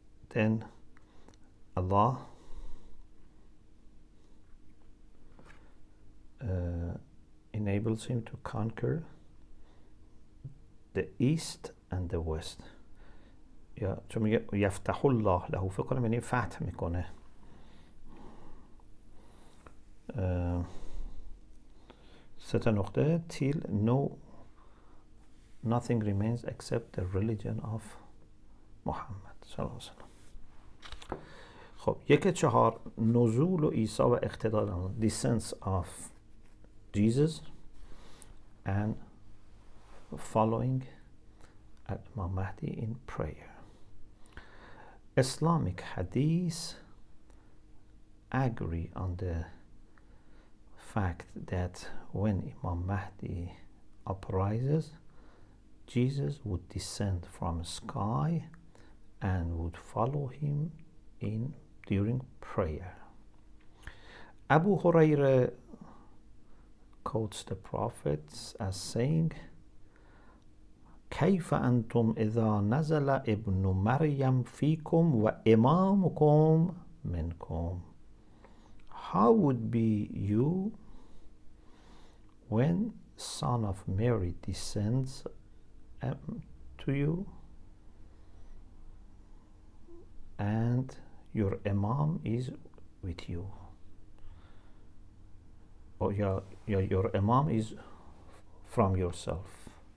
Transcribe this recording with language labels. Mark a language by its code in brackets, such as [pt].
[en] Then Allah enables him to conquer the east and the west. [fa] یا چون میگه [ar] یفتح الله له، [fa] فکر کنم یعنی فتح میکنه. سه تا نقطه [en] till nothing remains except the religion of Muhammad صلی الله علیه وسلم. [fa] خب 1-4 نزول و عیسی و اقتدار [en] descents of Jesus and following Imam Mahdi in prayer. Islamic hadith agree on the fact that when Imam Mahdi uprises, Jesus would descend from the sky and would follow him during prayer. Abu Hurairah quotes the prophets as saying, [ar] كيف أنتم إذا نزل ابن مريم فيكم وإمامكم منكم? [en] How would be you when Son of Mary descends to you and your Imam is with you, or your Imam is from yourself?